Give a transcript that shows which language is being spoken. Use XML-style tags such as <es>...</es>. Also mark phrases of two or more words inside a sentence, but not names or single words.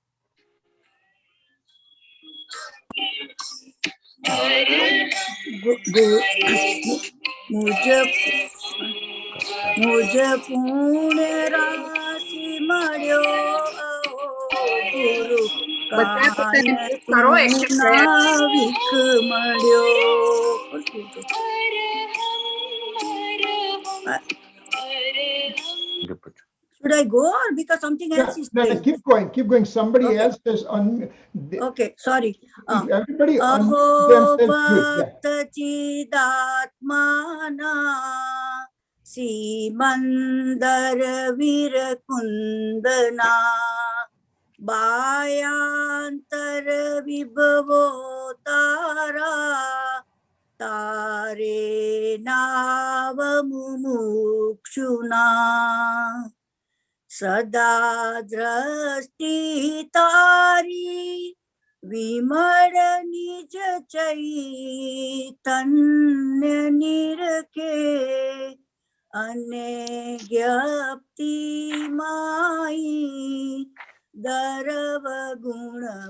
<gu>મુજ પુણ્ય રાશિ મળ્યો ગુરુ બધા પોતાને mute કરો, except નાવિક મળ્યો.</gu> <en>Should I go or because something else is No, playing? keep going. Somebody Okay. else is on. Okay, sorry. Everybody on</en> <gu>Aho</gu> <en>themselves.</en> <gu>ભક્ત ચિદાત્મના સીમંધર વીરકુંદના બાહ્યાંતર વિભવો તારા તારે નાવ મુમુક્ષુના સદા દ્રષ્ટિ તારી વિમળ નિજ ચૈતન્ય નિરખે અને જ્ઞપ્તિ માઈ દરવ ગુણ</gu>